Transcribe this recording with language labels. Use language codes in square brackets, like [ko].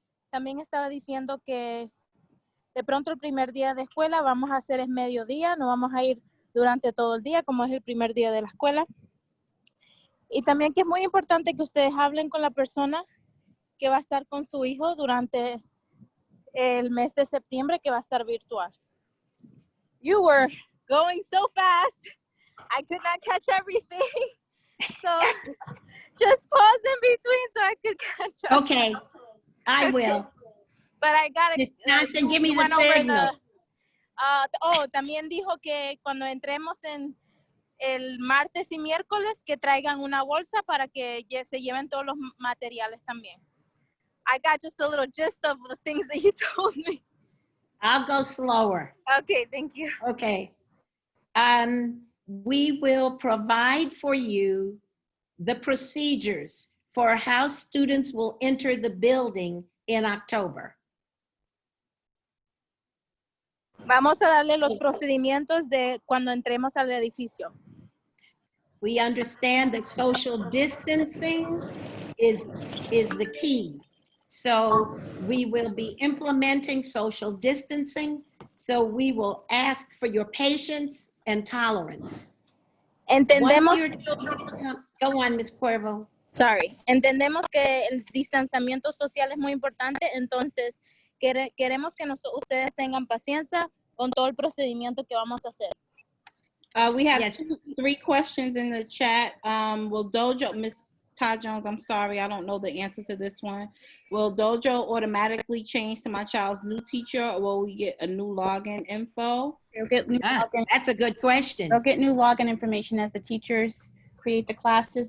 [es] También estaba diciendo que de pronto el primer día de escuela vamos a hacer es mediodía, no vamos a ir durante todo el día, como es el primer día de la escuela. Y también que es muy importante que ustedes hablen con la persona que va a estar con su hijo durante el mes de septiembre, que va a estar virtual. [en] You were going so fast. I could not catch everything. So just pause in between so I could catch up. Okay. I will. But I got it. Johnson, give me the signal. [es] También dijo que cuando entremos en el martes y miércoles que traigan una bolsa para que se lleven todos los materiales también. [en] I got just a little gist of the things that you told me. I'll go slower. Okay, thank you. Okay. We will provide for you the procedures for how students will enter the building in October. [es] Vamos a darle los procedimientos de cuando entremos al edificio. [en] We understand that social distancing is the key. So we will be implementing social distancing. So we will ask for your patience and tolerance. [es] Entendemos. [en] Go on, Ms. Cuervo. Sorry. [es] Entendemos que el distanciamiento social es muy importante, entonces queremos que ustedes tengan paciencia con todo el procedimiento que vamos a hacer. [en] We have Yes. 3 questions in the chat. Will Dojo, Ms. Todd Jones, I'm sorry, I don't know the answer to this one. Will Dojo automatically change to my child's new teacher, or will we get a new login info? They'll get new login. That's a good question. They'll get new login information as the teachers create the classes.